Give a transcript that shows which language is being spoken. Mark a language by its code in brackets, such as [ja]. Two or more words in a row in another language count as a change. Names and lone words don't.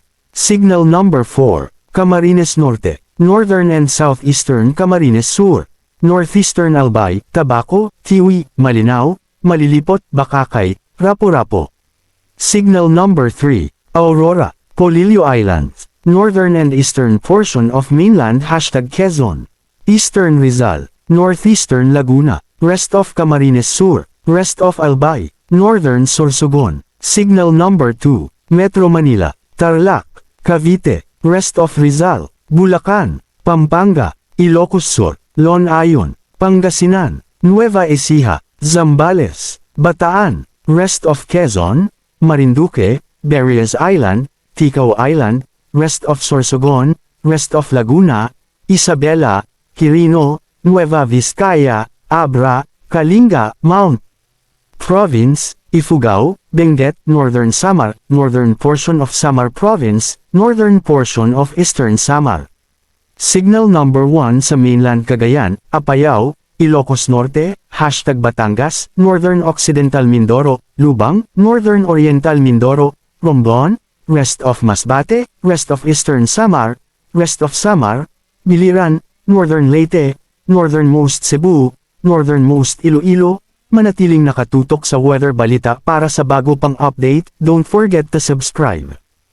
[en] Signal Number 4, Camarines Norte, Northern and Southeastern Camarines Sur. Northeastern Albay, Tabaco, Tiwi, Malinao, Malilipot, Bakakay, Rapu-Rapu. Signal Number 3, Aurora, Polillo Islands, Northern and Eastern portion of mainland #Quezon. Eastern Rizal, Northeastern Laguna, rest of Camarines Sur, rest of Albay, Northern Sorsogon. Signal Number 2, Metro Manila, Tarlac, Cavite, rest of Rizal, Bulacan, Pampanga, Ilocos Sur, Lonayon, Pangasinan, Nueva Ecija, Zambales, Bataan, rest of Quezon, Marinduque, Berries Island, Ticao Island, rest of Sorsogon, rest of Laguna, Isabela, Quirino, Nueva Vizcaya, Abra, Kalinga, Mount Province, Ifugao, Benguet, Northern Samar, northern portion of Samar Province, northern portion of Eastern Samar. Signal Number 1 sa mainland Cagayan, Apayao, Ilocos Norte, #Batangas, Northern Occidental Mindoro, Lubang, Northern Oriental Mindoro, Romblon, rest of Masbate, rest of Eastern Samar, rest of Samar, Biliran, Northern Leyte, Northernmost Cebu, Northernmost Iloilo. [tl] Manatiling nakatutok sa weather balita para sa bago pang update. [en] Don't forget to subscribe.